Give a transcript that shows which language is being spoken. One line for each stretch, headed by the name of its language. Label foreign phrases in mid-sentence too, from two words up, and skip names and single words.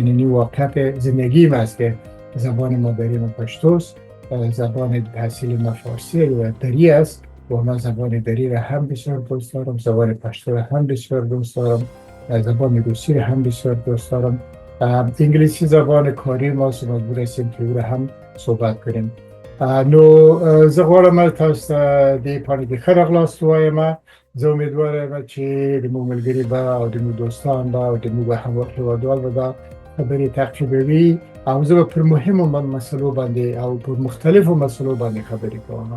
Persian: این واقعیت زندگی ما است که زبان مادری ما پشتوست، زبان تحصیل ما فارسی و دری است و من زبان دری را هم بسیار دوست دارم، زبان پشتو را هم بسیار دوست دارم، زبان روسی را هم بسیار دوست دارم. انگلیسی زبان کاری ما است و مجبور هستیم که او را هم صحبت کنیم.
Pashto: نو زه غواړم تاسو ته د پاڼې د ښه راغلاست وایم. زه امیدوار یم چې زموږ ملګري به او زموږ دوستان به او زموږ هیوادوال به دا خبرې تعقیبوي او زه به پر مهمو مسلو باندې او پر مختلفو مسلو باندې خبرې کوم.